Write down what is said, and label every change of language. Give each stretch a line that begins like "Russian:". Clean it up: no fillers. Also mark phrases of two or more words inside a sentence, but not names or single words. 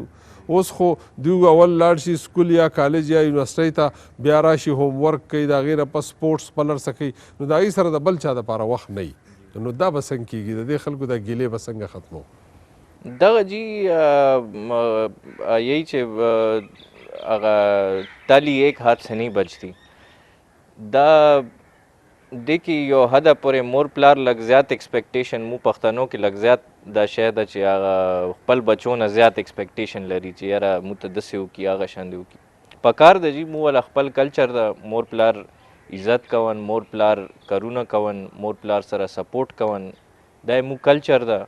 Pashto: اوس خو دوی اول لاړ شي سکول یا کالج یا یونیورسټۍ ته، بیا راشي
English: home work
Pashto: کوي، د هغې نه پس سپورټس پلرسه کوي. نو د هغې سره د بل چا دپاره وخت نه وي. نو دا به څنګه کېږي؟ د دې خلکو دا ګیلې به څنګه ختمو؟ دغه جی یہی چې هغه
Urdu: تالی ایک ہاتھ سے نہیں بجتی.
Pashto: دا دیکھي یو حده پورې مور پلار لږ زیات ایکسپیکټیشن مو پښتنو کې لږ زیات دا شی ده چې هغه خپل بچو نه زیات ایکسپیکټیشن لري چې یاره موږ ته داسې وکړي هغه شاندې وکړي. پکار ده جی مو والا خپل کلچر ده، مور پلار عزت کون، مور پلار کارونه کون، مور پلار سره سپورټ کون، دا مو کلچر ده.